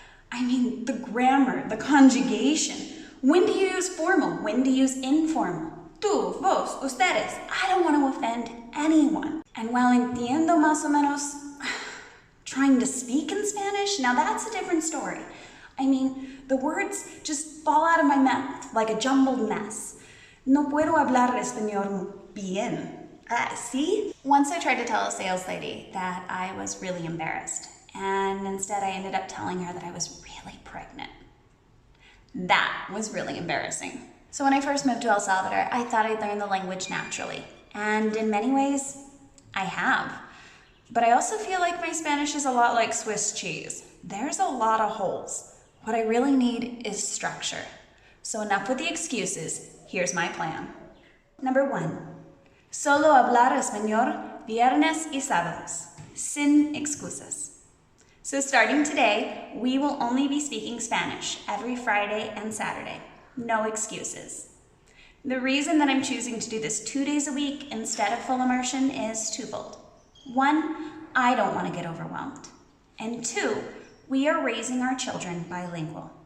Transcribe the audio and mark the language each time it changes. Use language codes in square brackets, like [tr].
[en] I mean, the grammar, the conjugation. When to use formal, when to use informal. [es] Tú, vos, ustedes. [en] I don't want to offend anyone. And while [es] entiendo más o menos [en] trying to speak in Spanish, now that's a different story. I mean, the words just fall out of my mouth like a jumbled mess. [es] No puedo hablar español bien. [en] See? Once I tried to tell a sales lady that I was really embarrassed, and instead I ended up telling her that I was really pregnant. That was really embarrassing. So when I first moved to El Salvador, I thought I'd learn the language naturally. And in many ways, I have. But I also feel like my Spanish is a lot like Swiss cheese. There's a lot of holes. What I really need is structure. So enough with the excuses. Here's my plan. Number 1. [es] Solo hablar español viernes y sábados. Sin excusas. [en] So starting today, we will only be speaking Spanish every Friday and Saturday. No excuses. The reason that I'm choosing to do this 2 days a week instead of full immersion is twofold. 1, I don't want to get overwhelmed. And 2, we are raising our children bilingual.